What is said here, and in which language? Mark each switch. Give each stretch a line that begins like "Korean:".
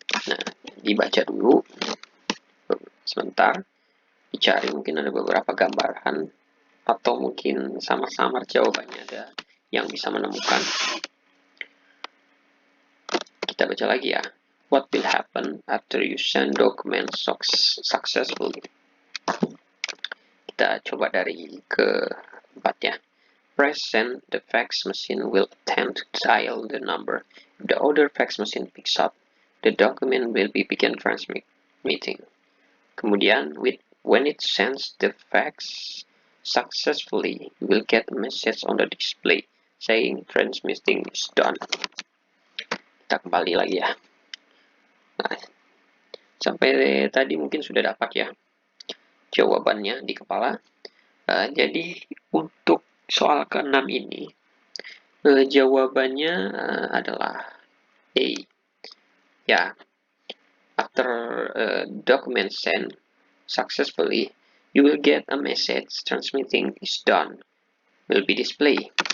Indonesian: Nah, dibaca dulu sebentar, dicari, mungkin ada beberapa gambaran atau mungkin sama-sama jawabannya ada yang bisa menemukan. Kita baca lagi ya.
English: What will happen after you send document successfully?
Indonesian: Kita coba dari keempat ya.
English: Press send, the fax machine will attempt to dial the number. If the other fax machine picks up, the document will be begin transmitting.
Indonesian: Kemudian,
English: when it sends the fax successfully, you will get a message on the display saying transmitting is done.
Indonesian: Kita kembali lagi ya. Nah, sampai tadi mungkin sudah dapat ya jawabannya di kepala. Jadi untuk soal ke-6 ini, jawabannya adalah A.
English: Ya, after document sent successfully, you will get a message transmitting is done will be displayed.